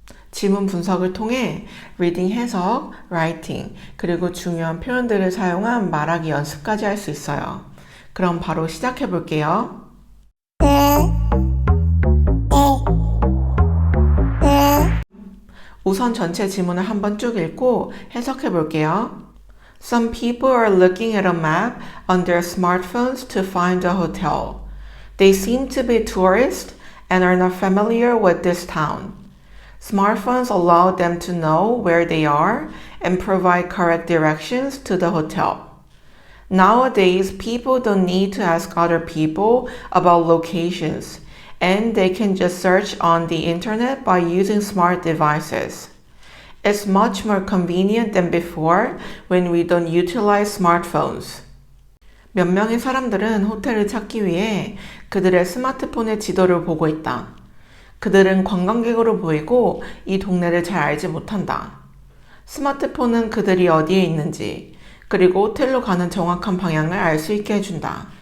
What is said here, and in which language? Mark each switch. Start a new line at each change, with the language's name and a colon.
Korean: 지문 분석을 통해 리딩 해석, 라이팅, 그리고 중요한 표현들을 사용한 말하기 연습까지 할 수 있어요. 그럼 바로 시작해 볼게요. 우선 전체 지문을 한번 쭉 읽고 해석해 볼게요.
English: Some people are looking at a map on their smartphones to find a hotel. They seem to be tourists and are not familiar with this town. Smartphones allow them to know where they are and provide correct directions to the hotel. Nowadays, people don't need to ask other people about locations, and they can just search on the internet by using smart devices. It's much more convenient than before when we don't utilize smartphones.
Korean: 몇 명의 사람들은 호텔을 찾기 위해 그들의 스마트폰의 지도를 보고 있다. 그들은 관광객으로 보이고 이 동네를 잘 알지 못한다. 스마트폰은 그들이 어디에 있는지, 그리고 호텔로 가는 정확한 방향을 알 수 있게 해준다.